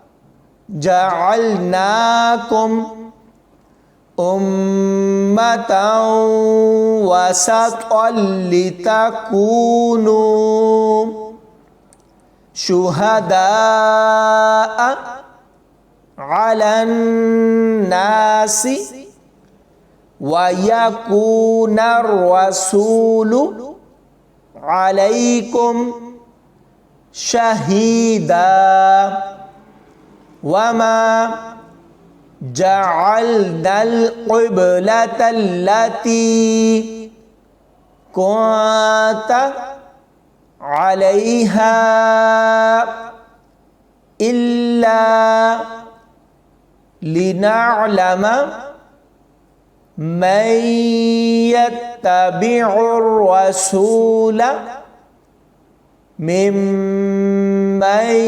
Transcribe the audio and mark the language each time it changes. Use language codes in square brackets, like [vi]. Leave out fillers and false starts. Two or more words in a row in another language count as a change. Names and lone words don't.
[ar] جعلناكم أمة وسطا لتكونوا شهداء على الناس ويكون الرسول عليكم شهيدا. وَمَا جَعَلْنَا الْقِبْلَةَ الَّتِي كُنْتَ عَلَيْهَا إِلَّا لِنَعْلَمَ مَنْ يَتَّبِعُ الرَّسُولَ ممن